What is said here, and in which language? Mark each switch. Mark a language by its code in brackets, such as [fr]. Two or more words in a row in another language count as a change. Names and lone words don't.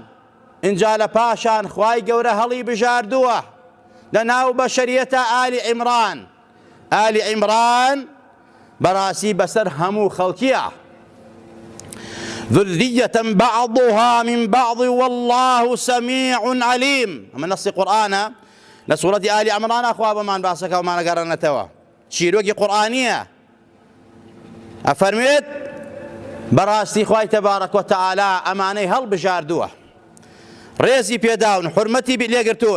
[ckb] اینجا لە پاشان خوای گەورە هەڵی بژاردووە لە ناو بەشەریەتە ئالی عیمران. ئالی عیمران بەڕاستی بەسەر هەموو خەڵکیە، [ar] ذرية بعضها من بعض والله سميع عليم. [ckb] ئەمە نەسی قورئانە لە سوورەتی ئالی عەمران خوا بەمان باسەکە ومانەگەڕێنێتەوە. چیرۆکی قورئانیە ئەفەرمێت: بەڕاستی خوای تەبارەک و تەعالا ئەمانەی هەڵبژاردووە، ڕێزی پێداون، حورمەتی لێگرتوون.